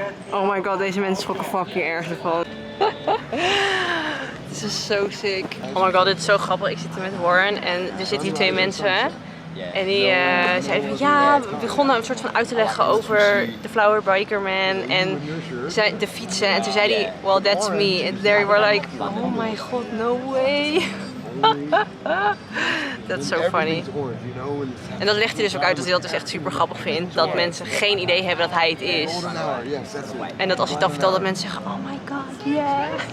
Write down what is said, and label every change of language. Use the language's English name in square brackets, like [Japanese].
[Dutch] Oh my god, deze mensen schrokken fucking erg ervan. Dit is zo sick. Oh my god, dit is zo grappig. Ik zit hier met Warren en er zitten hier twee mensen. En die zeiden van ja, we begonnen een soort van uit te leggen over de Flower Biker Man en de fietsen. En toen zei hij, [English] well that's me. And they were like, oh my god, no way. That's so funny. [Dutch] En dat legt hij dus ook uit dat hij dat dus echt super grappig vindt. Dat mensen geen idee hebben dat hij het is. En dat als hij het dan vertelt dat mensen zeggen, [English] oh my god, yeah.